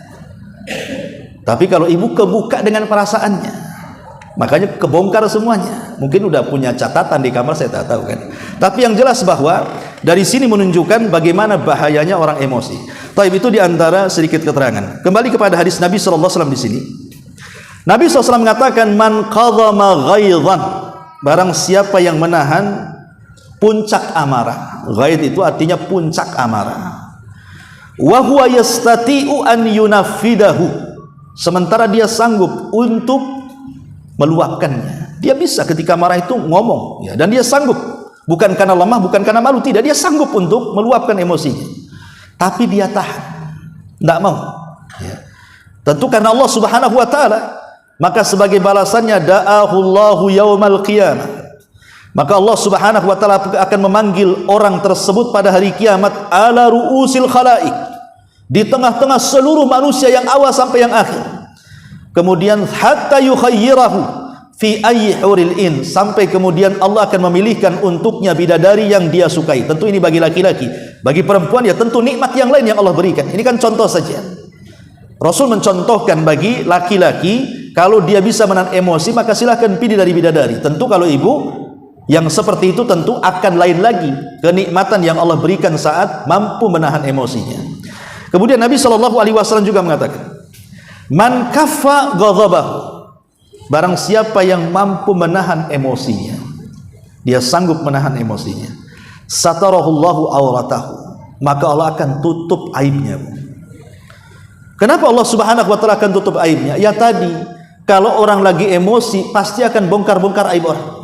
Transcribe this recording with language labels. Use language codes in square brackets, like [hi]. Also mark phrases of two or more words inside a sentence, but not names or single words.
[id] Tapi kalau ibu kebuka dengan perasaannya, makanya kebongkar semuanya. Mungkin udah punya catatan di kamar, saya tak tahu kan. Tapi yang jelas bahwa dari sini menunjukkan bagaimana bahayanya orang emosi. Taib itu diantara sedikit keterangan. Kembali kepada hadis Nabi SAW di sini. Nabi SAW mengatakan, [ar] من كظم غيظا, [id] barang siapa yang menahan puncak amarah. Ghaidh itu artinya puncak amarah. [ar] وهو يستطيع أن ينفذه, [id] sementara dia sanggup untuk meluapkannya. Dia bisa ketika marah itu ngomong, ya, dan dia sanggup, bukan karena lemah, bukan karena malu, tidak, dia sanggup untuk meluapkan emosinya. Tapi dia tahan, tidak mau, ya. Tentu karena Allah [ar] سبحانه وتعالى. [id] Maka sebagai balasannya, [ar] دعاه الله يوم القيامة, [id] maka Allah [ar] سبحانه وتعالى [id] akan memanggil orang tersebut pada hari kiamat [ar] على رؤوس الخلائق, [id] di tengah-tengah seluruh manusia yang awal sampai yang akhir. [ar] Kemudian حتى يخيره في أي الحور العين, [id] sampai kemudian Allah akan memilihkan untuknya bidadari yang dia sukai. Tentu ini bagi laki-laki. Bagi perempuan ya tentu nikmat yang lain yang Allah berikan. Ini kan contoh saja. Rasul mencontohkan bagi laki-laki, kalau dia bisa menahan emosi maka silahkan pilih dari bidadari. Tentu kalau ibu yang seperti itu tentu akan lain lagi kenikmatan yang Allah berikan saat mampu menahan emosinya. Kemudian Nabi SAW juga mengatakan, [ar] من كف غضبه, [id] barang siapa yang mampu menahan emosinya, dia sanggup menahan emosinya, [ar] ستره الله عورته, [id] maka Allah akan tutup aibnya. Kenapa Allah [ar] سبحانه وتعالى [id] akan tutup aibnya? Ya tadi, kalau orang lagi emosi pasti akan bongkar-bongkar aib orang.